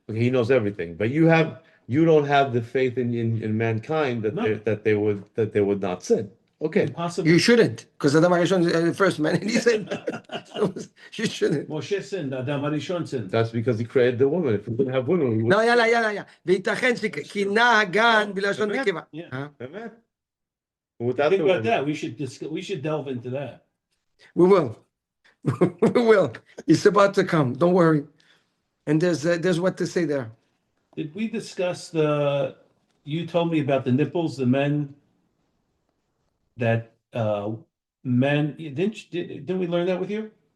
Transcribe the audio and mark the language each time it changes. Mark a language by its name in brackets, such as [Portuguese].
[English] Okay, he knows everything, but you don't have the faith in mankind that No. they would not sin. Okay, Impossible. You shouldn't, because Adam Arishon is the first man, and he said, you shouldn't. Moshe sinned. Adam Harishon sinned. that's because he created the woman. If we didn't have women, we would. [Hebrew] לא, יאללה. וייתכן שכינה הגן בלשון נקבה. [English] Yeah. Amen. Without Think the about that. We should delve into that. We will. We will. It's about to come. Don't worry. And there's what to say there. Did we discuss you told me about the nipples, the men that didn't we learn that with you?